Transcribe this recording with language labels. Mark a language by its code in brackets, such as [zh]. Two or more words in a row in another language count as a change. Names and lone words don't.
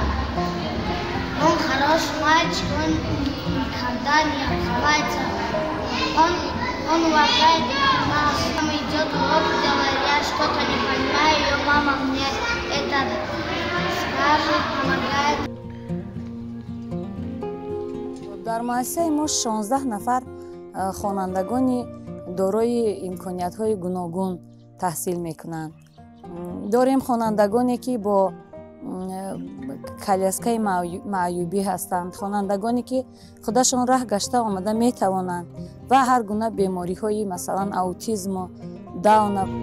[ru] Он хороший мальчик, он никогда не ошибается. Он уважает нас. Он идет в урок, делает, я что-то не понимаю, ее мама мне это скажет, помогает. [tg] дар муассисаи мо 16 нафар хонандагони дорои имкониятҳои гуногун таҳсил мекунанд. дорем хонандагоне ки бо коляскаи маъюбӣ ҳастанд, хонандагоне ки худашон раҳ гашта омада метавонанд ва ҳар гуна бемориҳои масалан аутизму дауна.